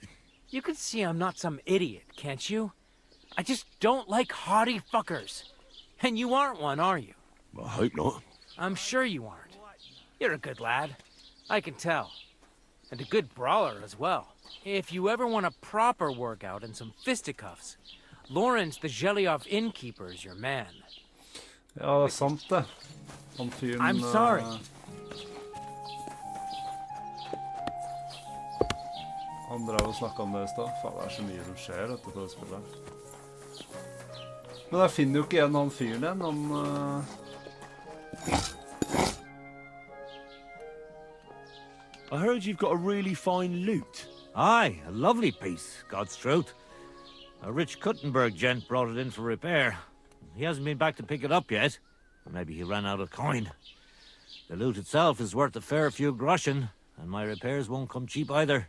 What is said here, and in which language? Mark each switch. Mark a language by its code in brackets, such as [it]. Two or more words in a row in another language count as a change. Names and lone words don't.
[en] You can see I'm not some idiot, can't you? I just don't like haughty fuckers. And you aren't one, are you? Well, I hope not. I'm sure you aren't. You're a good lad. I can tell. And a good brawler as well. If you ever want a proper workout and some fisticuffs, Lawrence the Gelioff innkeeper is your man. [no] Ja, det er sant det. Han fyren... [en] I'm sorry. [no] Han drev og snakket om det i sted. Faen, det er så mye som skjer, vet du, til det spillet. Men jeg finner jo ikke igjen han fyren igjen, han... [en] I heard you've got a really fine loot. Aye, a lovely piece, God's truth. A rich Kuttenberg gent brought it in for repair. He hasn't been back to pick it up yet. Or maybe he ran out of coin. The loot itself is worth a fair few groschen, and my repairs won't come cheap either.